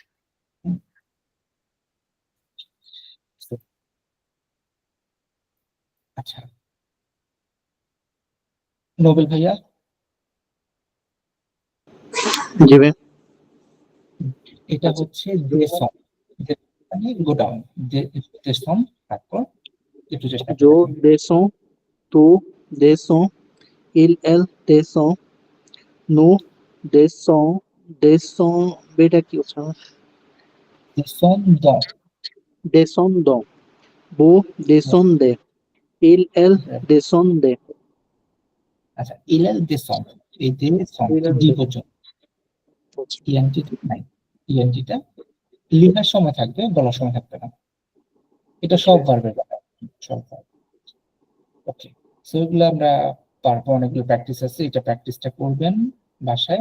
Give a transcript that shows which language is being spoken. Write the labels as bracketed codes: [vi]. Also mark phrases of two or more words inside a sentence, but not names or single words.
[bn] হুম, so, আচ্ছা, নোবেল ভাইয়া, জি ভাই। এটা হচ্ছে দেশম, মানে গোডাউন, দেশম, তারপর একটু চেষ্টা করে Yo দেখেন। [fr] descends, tu descends, elle descend, nous descend, [bn] বেটা কি হচ্ছে আমার? দেশম দ, [fr] Descendons, vous descendez, elle descendait, [bn] আচ্ছা, ইলেল দেশম, এই দেশম ডি পর্যন্ত, ইএনটি নাই, ইএনটিটা লিখার সময় থাকবে, বলার সময় থাকবে না। এটা সব ভার্বের ব্যাপার, সব verb। ওকে, সো এগুলো আমরা পারবো, অনেকগুলো প্র্যাকটিস আছে, এটা প্র্যাকটিসটা করবেন বাসায়।